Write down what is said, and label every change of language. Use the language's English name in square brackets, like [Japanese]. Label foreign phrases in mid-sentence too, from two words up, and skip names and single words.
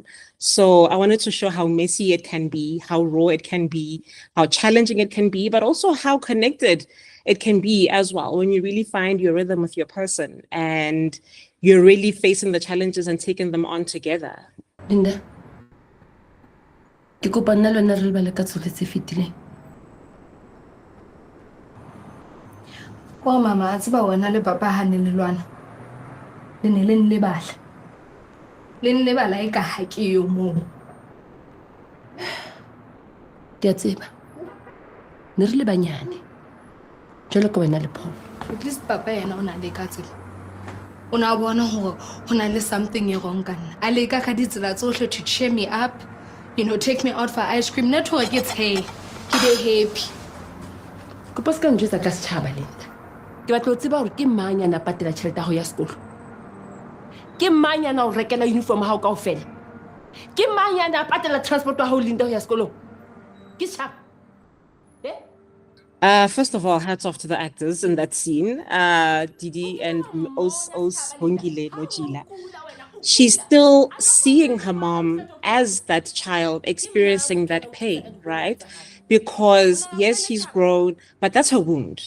[English] So I wanted to show how messy it can be, how raw it can be, how challenging it can be, but also how connected it can be as well when you really find your rhythm with your person and you're really facing the challenges and taking them on together. Linda, [Southern Sotho] ke kopa nna le wena re lebale ka tsohle tse fetileng. Wa mama a tseba wena le papa ha ne le lwana. Le ne le nlebala. Le nlebala e ka ha ke yo moo. Ke a tseba. Ne re le banyane. Jwale ka wena le Paul. At least papa yena o na le ka tsela. O na bona hore ho na le something e wrong ka nna. A leka ka ditsela tsohle [English] to cheer me up, you know, take me out for ice cream. Network gets hey. [Southern Sotho] Ke be happy. Ke pas ka njwetsa ka setjhaba Linda. Ke batla ho tseba hore ke mang ya na patela tjhelete ho ya sekolo. Ke mang ya na o rekela uniform ha o kaofela. Ke mang ya na patela transport ha o Linda ho ya sekolo. Ke tshaba. [English] First of all, hats off to the actors in that scene, Didi and Os Hongile Nojila. She's still seeing her mom as that child experiencing that pain, right? Because yes, she's grown, but that's her wound.